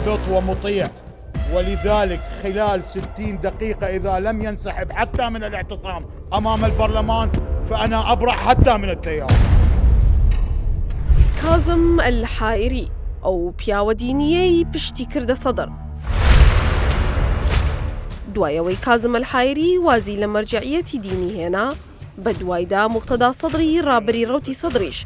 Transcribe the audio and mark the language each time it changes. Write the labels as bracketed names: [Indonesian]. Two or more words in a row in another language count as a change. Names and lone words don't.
[Arabic] ومطيع، ولذلك خلال 60 دقيقة إذا لم ينسحب حتى من الاعتصام أمام البرلمان فأنا أبرح حتى من التيار. [Central Kurdish] کازم الحائری ئەو پیاوە دینیەی پشتی کردە سەدر. دوایەوەی کازم الحائری وازی لە مەرجعیەتی دینی هێنا، بە دوایدا موقتەدا سەدری ڕابری ڕەوتی سەدریش